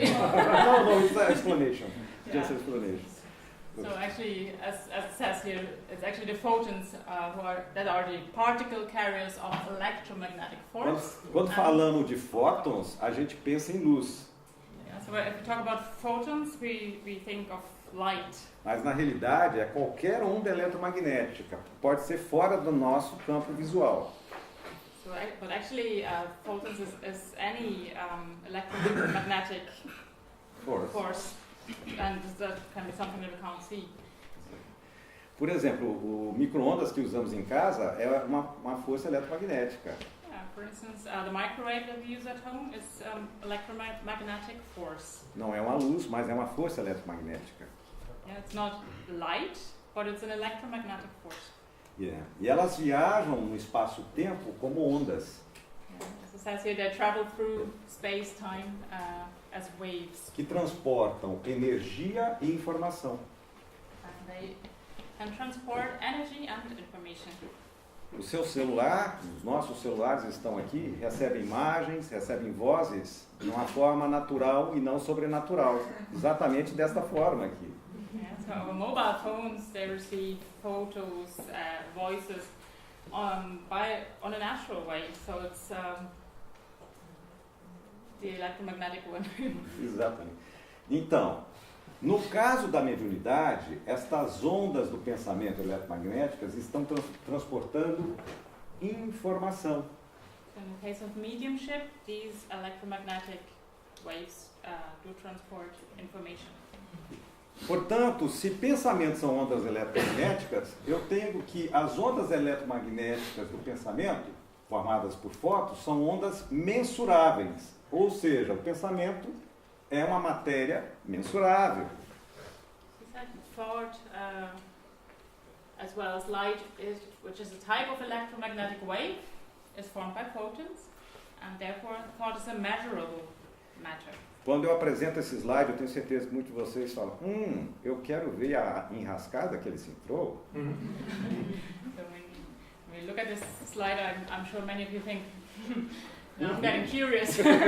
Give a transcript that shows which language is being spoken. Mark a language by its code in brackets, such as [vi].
[en] No, it's an explanation. Just an explanation. So actually, as it says here, it's actually the photons that are the particle carriers of electromagnetic force. [pt] Quando falamos de fótons, a gente pensa em luz. [en] Yeah, so if we talk about photons, we think of light. [pt] Mas na realidade é qualquer onda eletromagnética, pode ser fora do nosso campo visual. [en] So, but actually, photons is any electromagnetic force, and that can be something that we can't see. [pt] Por exemplo, o micro-ondas que usamos em casa é uma força eletromagnética. [en] For instance, the microwave that we use at home is electromagnetic force. [pt] Não é uma luz, mas é uma força eletromagnética. [en] Yeah, it's not light, but it's an electromagnetic force. Yeah. [pt] E elas viajam no espaço-tempo como ondas. [en] Yeah. As it says here, they travel through space-time as waves. [pt] Que transportam energia e informação. [en] And they can transport energy and information. [pt] O seu celular, os nossos celulares estão aqui, recebem imagens, recebem vozes de uma forma natural e não sobrenatural. Exatamente desta forma aqui. [en] Yeah, so our mobile phones, they receive photos, voices on a natural way. So it's the electromagnetic one. [pt] Exatamente. Então, no caso da mediunidade, estas ondas do pensamento eletromagnéticas estão transportando informação. [en] So in the case of mediumship, these electromagnetic waves do transport information. [pt] Portanto, se pensamentos são ondas eletromagnéticas, eu tenho que as ondas eletromagnéticas do pensamento, formadas por fótons, são ondas mensuráveis. Ou seja, o pensamento é uma matéria mensurável. [en] He said thought, as well as light, which is a type of electromagnetic wave, is formed by photons, and therefore thought is a measurable matter. [pt] Quando eu apresento esse slide, eu tenho certeza que muitos de vocês falam, eu quero ver a enrascada que ele se entrou. [en] So when we look at this slide, I'm sure many of you think, I'm getting curious.